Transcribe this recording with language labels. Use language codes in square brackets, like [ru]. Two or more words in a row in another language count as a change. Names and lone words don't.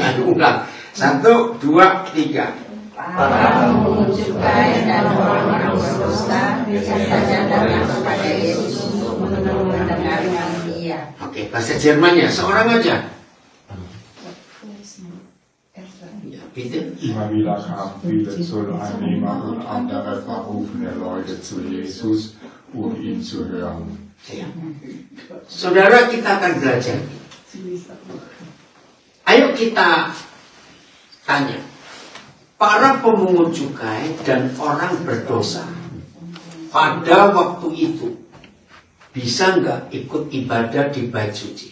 [id] Ayo ulang. 1, 2, 3. Para pungut cukai dan orang-orang berdosa bisa saja datang kepada Yesus untuk mendengarkan Dia. Oke, bahasa Jermannya seorang aja. Ya, [de] bitte. Immer wieder kamen viele Zolleinnehmer und andere verrufene Leute zu Jesus, um ihn zu hören. [id] Ya. Saudara, kita akan belajar. Ayo kita tanya. Para pemungut cukai dan orang berdosa pada waktu itu bisa nggak ikut ibadah di bait suci?